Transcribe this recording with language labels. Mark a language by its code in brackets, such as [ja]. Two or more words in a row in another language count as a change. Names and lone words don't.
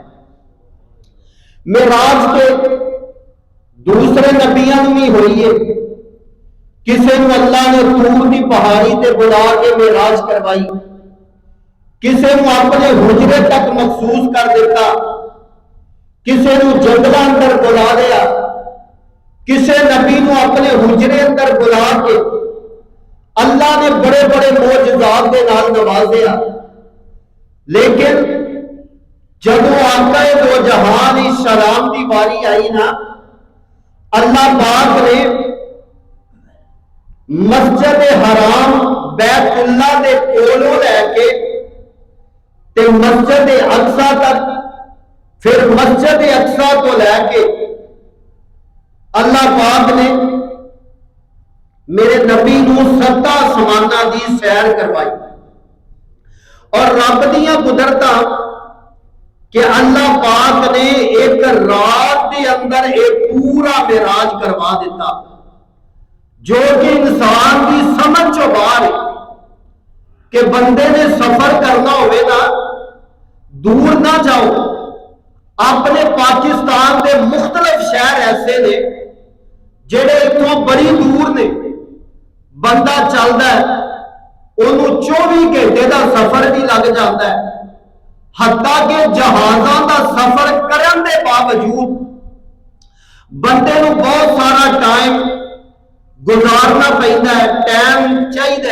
[ur] معراج کے دوسرے نبیوں بھی ہوئی ہے، کسی کو اللہ نے [pa] طور دی پہاڑی تے بلا کے [ur] معراج کروائی، کسی کو اپنے حجرے تک مخصوص کر دیتا، کسی کو [pa] جنگلاں اندر بلا لیا، [ur] کسی نبی کو اپنے حجرے اندر بلا کے اللہ نے بڑے بڑے معجزات کے [pa] نال نوازیا۔ لیکن جدو آقا دو جہان السلام کی باری آئی نا، اللہ پاک نے مسجد حرام بیت اللہ دے کولوں لے کے تے مسجد اقصی تک، پھر مسجد اقصی تو لے کے اللہ پاک نے میرے نبی نو 7 آسماناں دی سیر کروائی اور رب دیاں قدرتاں کہ اللہ پاک نے ایک [ur] رات کے اندر ایک پورا معراج کروا دیتا جو کہ انسان کی [pa] سمجھ چو باہر [ur] ہے کہ [pa] بندے نے سفر کرنا ہوئے نا، دور نہ جاؤ، [ur] اپنے پاکستان کے مختلف شہر [pa] ایسے نے جڑے اتوں بڑی دور نے، [ur] بندہ چلتا ہے [pa] انہوں 24 گھنٹے دا سفر بھی لگ جاتا ہے، حتیٰ کہ جہازاں دا سفر کرن دے باوجود بندے نو بہت سارا ٹائم گزارنا پہنتا ہے، ٹائم چاہیے۔